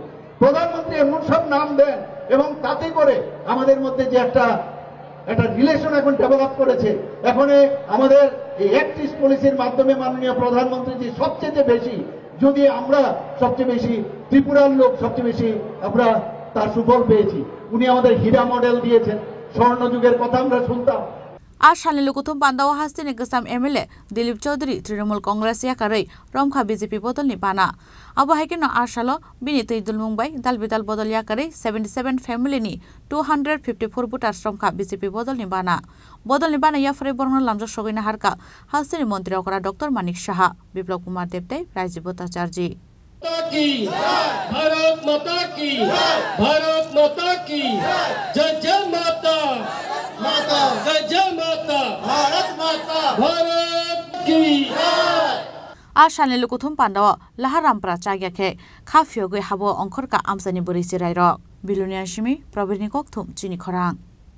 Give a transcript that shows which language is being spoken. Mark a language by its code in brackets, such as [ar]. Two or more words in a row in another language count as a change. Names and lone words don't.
[bn] প্রধানমন্ত্রী এমন সব নাম দেন এবং তাতে করে আমাদের মধ্যে যে একটা রিলেশন এখন ডেভেলপ করেছে। এখন আমাদের এই অ্যাক্ট ইস্ট পলিসির মাধ্যমে মাননীয় প্রধানমন্ত্রীজি সবচেয়ে বেশি, যদি আমরা সবচেয়ে বেশি ত্রিপুরার লোক সবচেয়ে বেশি আমরা তার সুফল পেয়েছি। উনি আমাদের হীরা মডেল দিয়েছেন, স্বর্ণ যুগের কথা আমরা শুনতাম। [trp] आसामनि लुकुथुम पान्दाव हास्तिनि गोसाम एमएलए दिलीप चौधरी तृणमूल कांग्रेस याकारै रमखा बीजेपी बदलनि बाना अब हाइकेनो आसालो बिनि तैदुल मुंबाई दालबिदाल बदल याकारै 77 फैमिलिनि 254 भोटार्स रमखा बीजेपी बदलनि बाना याफरे बरन लामजा सगैना हारका हास्तिनि मन्त्री अकरा डॉक्टर मानिक साहा बिप्लव कुमार देवते राजीव भट्टाचार्य [hi] भारत माता की जय जय माता जय जय माता भारत की [trp] आसामनि लुकुथुम पान्दाव लाहारामप्रा चाग्याखे खाफियो गै हाबो अंखरका आमसानि बोरै सिरायरक बिलुनियासिमी प्रबीरनि कक्थुम चिनि खरां।